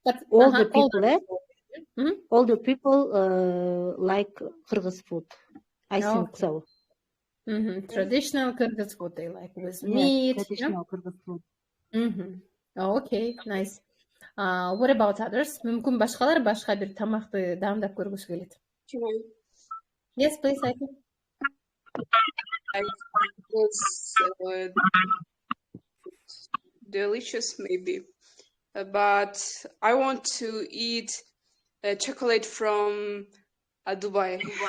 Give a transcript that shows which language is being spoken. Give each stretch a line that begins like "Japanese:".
English: Older people like Kyrgyz food. I think so. Traditional Kyrgyz food they like with meat. Traditional Kyrgyz food. Okay, nice. What about others?
Kyrgyz: Мүмкүн башкалар башка бир тамакты даамдап көргүсү келет.
English: Yes, please, I think. It was delicious, maybe, but I want to eat chocolate from Dubai.